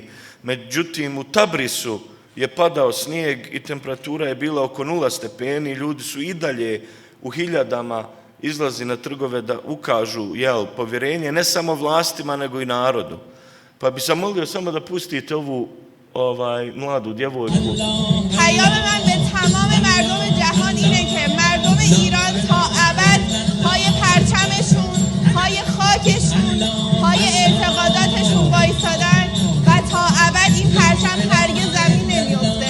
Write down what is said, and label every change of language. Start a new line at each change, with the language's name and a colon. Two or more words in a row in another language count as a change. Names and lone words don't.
Bosnian: Međutim, u Tabrisu je padao snijeg i temperatura je bila oko 0 stepeni. Ljudi su i dalje u hiljadama izlazi na trgove da ukažu povjerenje ne samo vlastima nego i narodu. Pa bi sam molio samo da pustite ovu mladu djevojku.
Persian: پیام من به تمام مردم جهان اینه که مردم ایران تا ابد پای پرچمشون، پای خاکشون، پای اعتقاداتشون وایسادن و تا ابد این پرچم هرگز زمین نمیفته.